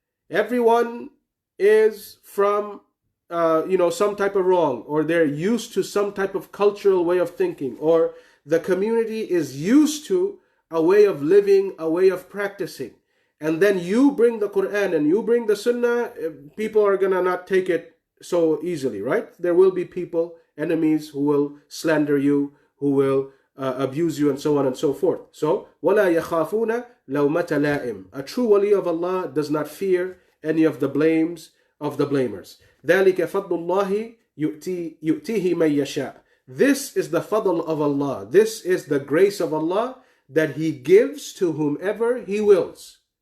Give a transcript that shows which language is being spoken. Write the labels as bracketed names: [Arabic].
[English] Everyone is from some type of wrong, or they're used to some type of cultural way of thinking, or the community is used to a way of living, a way of practicing. And then you bring the Quran and you bring the Sunnah, people are gonna not take it so easily, right? There will be people, enemies, who will slander you, who will abuse you, and so on and so forth. [Arabic] So, وَلَا يَخَافُونَ لَوْمَةَ لَائِمٍ. [English] A true wali of Allah does not fear any of the blames of the blamers. [Arabic] ذَلِكَ فَضْلُ اللَّهِ يُؤْتِيهِ مَن يَشَاءُ. [English] This is the fadl of Allah. This is the grace of Allah that He gives to whomever He wills.